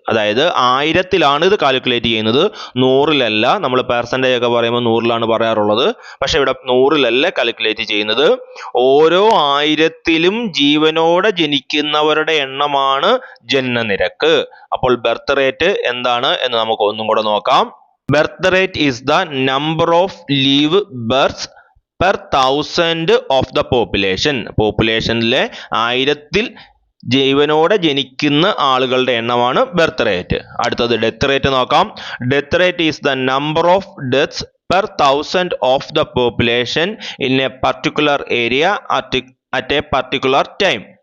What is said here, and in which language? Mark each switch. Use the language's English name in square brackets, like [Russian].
[Malayalam] അതായത് 1000ത്തിലാണ് ഇത് കാൽക്കുലേറ്റ് ചെയ്യുന്നത്, 100-ലല്ല. നമ്മൾ പെർസെൻറ്റേജ് ഒക്കെ പറയുമ്പോൾ 100-ലാണ് പറയാറുള്ളത്. പക്ഷെ ഇവിടെ 100-ലല്ല കാൽക്കുലേറ്റ് ചെയ്യുന്നത്. ഓരോ 1000ത്തിലും ജീവനോടെ ജനിക്കുന്നവരുടെ എണ്ണമാണ് ജനനനിരക്ക്. അപ്പോൾ ബർത്ത് റേറ്റ് എന്താണ് എന്ന് നമുക്ക് ഒന്നും കൂടെ നോക്കാം. [English] Birth rate is the number of live births per 1000 of the population. [Malayalam] പോപ്പുലേഷനിലെ 1000-ത്തിൽ ജീവനോടെ ജനിക്കുന്ന ആളുകളുടെ എണ്ണമാണ് ബർത്ത് റേറ്റ്. അടുത്തത് ഡെത്ത് റേറ്റ് നോക്കാം. [English] Death rate is the number of deaths per 1000 of the population in a particular area at a particular time.